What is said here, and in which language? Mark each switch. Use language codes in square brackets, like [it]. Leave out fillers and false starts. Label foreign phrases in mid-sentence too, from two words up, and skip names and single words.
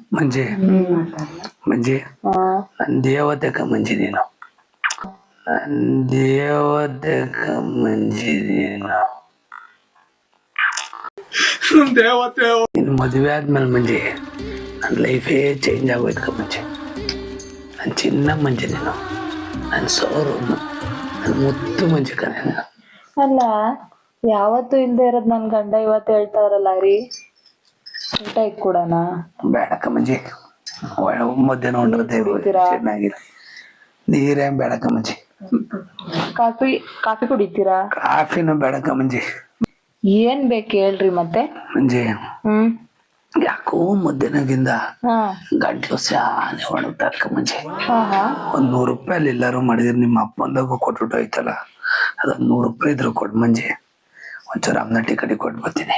[mr] म्हणजे म्हणजे [kn] ದೇವತೆ [mr] का म्हणजे [kn] ನೀನು ದೇವತೆ [mr] का म्हणजे [kn] ನೀನು ದೇವತೆ ನಿನ್ ಮದುವೆ ಆದ್ಮೇಲೆ म्हणजे ನನ್ನ ಲೈಫೇ ಚೇಂಜ್ ಆಗೋಯ್ತು [mr] का म्हणजे [kn] ನನ್ನ ಚಿನ್ನ म्हणजे ನೀನು ನನ್ನ ಸೋರು ನನ್ನ ಮುತ್ತು [mr] म्हणजे का [kn] ನೀನು ಅಲ್ಲ ಯಾವತ್ತು ಇಲ್ದೇ ಇರೋದ್ ನನ್ ಗಂಡ ಇವತ್ತು ಹೇಳ್ತಾರಲ್ಲ ರೀ ಊಟ ಇಟ್ಕೊಡೋಣ ಬೇಡ [mr] का म्हणजे [kn] ಮಧ್ಯಾಹ್ನ ಹೊಂಟಿರುತ್ತೆ ಚೆನ್ನಾಗಿಲ್ಲ ನೀರೇನ್ ಬೇಡ [mr] का म्हणजे [kn] ಕಾಫಿ ಕುಡಿತೀರಾ ಕಾಫಿನೂ ಬೇಡ [mr] का म्हणजे [kn] ಏನ್ ಬೇಕು ಹೇಳ್ರಿ ಮತ್ತೆ म्हणजे ಯಾಕೋ ಮಧ್ಯಾಹ್ನಗಿಂದ ಗಂಟ್ಲು ಸ್ಯಾನೆ ಒಣಗ್ತಾಕ ಮುಂಚೆ ಒಂದ್ ₹100 ಅಲ್ಲಿ ಎಲ್ಲಾರು ಮಾಡಿದ್ರೆ ನಿಮ್ಮ ಅಪ್ಪಂದಾಗ ಕೊಟ್ಬಿಟ್ಟು ಹೋಯ್ತಲ್ಲ ಅದೊಂದ್ ₹100 ಇದ್ರು ಕೊಡ್ ಮಂಜೆ ಒಂಚೂರು ಅಮ್ನಟ್ಟಿ ಕಡಿ ಕೊಟ್ಟು ಬರ್ತೀನಿ